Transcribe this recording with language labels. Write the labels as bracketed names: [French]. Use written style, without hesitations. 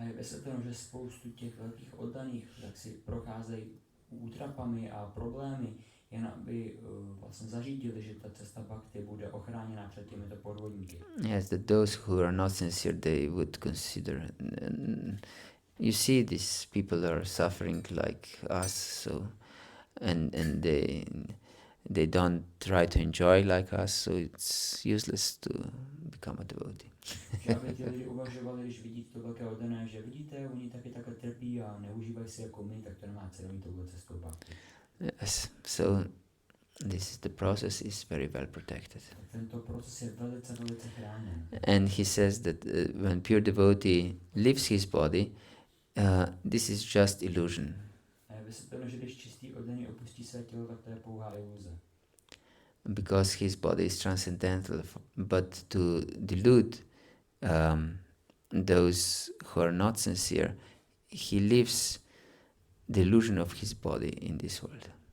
[Czech] A je vysvětleno, že spoustu těch velkých oddaných tak si procházejí útrapami a problémy, jen aby vlastně zařídili, že ta cesta bhakti bude ochráněna před těmito podvodníky. [English] Yes, that those who are not sincere, they would consider. You see, these people are suffering like us, so and they don't try to enjoy like us, so it's useless to become a devotee. [Czech] Že aby ti lidi uvažovali, když vidí to velké oddané, že vidíte, oni taky takhle trpí a neužívají si jako my, tak to nemá cenu jít touhle cestou bhakti. [English] Yes, so the process is very well protected. [Czech] Tento proces je velice chráněn. [English] And he says that when pure devotee leaves his body, this is just illusion. [Czech] A je vysvětleno, že když čistý oddaný opustí své tělo, tak to je pouhá iluze. [English] Because his body is transcendental, but to delude those who are not sincere, he leaves the illusion of his body in this world.